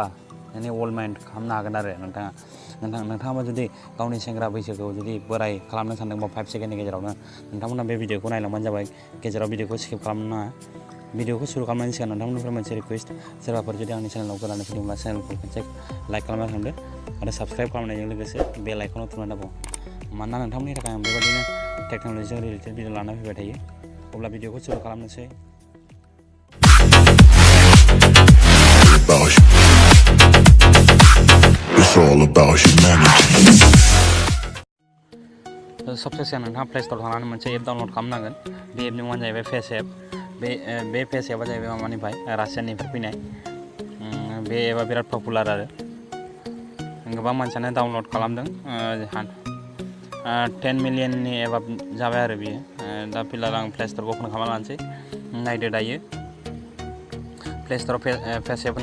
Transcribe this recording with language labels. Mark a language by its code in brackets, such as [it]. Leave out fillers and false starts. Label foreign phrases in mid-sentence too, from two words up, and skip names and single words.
[brx] यानि [en] old man [brx] खालामनो हागोन आरो नोंथाङाबो जुदि गावनि सेंग्रा बैसोखौ जुदि बोराय खालामनो सानदोंबा 5 सेकेन्डनि गेजेरावनो नोंथांमोना बे भिडिअखौ नायलांबानो जाबाय गेजेराव भिडिअखौ स्किप खालामनो नाङा भिडिअखौ शुरू खालामनायनि सिगां नोंथांमोननिफ्राय मोनसे रिक्वेस्ट सोरबाफोर जुदि आंनि चेनेलाव गोदानै फैदोंब्ला चेनेलखौ खनसे लाइक खालामना थांदो आरो साबस्क्राइब खालामनायजों लोगोसे बेल आइकनाव थुना दाबाव मानोना नोंथांमोननि थाखाय आं बेबायदिनो टेक्न'लजिजों [en] related video [brx] लाना फैबाय थायो अब्ला भिडिअखौ शुरू खालामनोसै [en] It's all about humanity. [brx] सबसे सिगां नोंथाङा प्ले स्ट'र थांनानै मोनसे एप डाउनलड खालामनांगोन बे एपनि मुङानो जाहैबाय फेस एप बे फेस एपआ जाहैबाय माबानिफ्राय रासियानिफ्राय फैनाय बे एपआ बिराद पपुलार आरो गोबां मानसियानो डाउनलड खालामदों 10 मिलियननि एपआ जाबाय आरो बियो दा फिलहाल आं प्ले स्ट'रखौ अपेन खालामना लानोसै नायदो दायो प्ले स्ट'राव फेस एप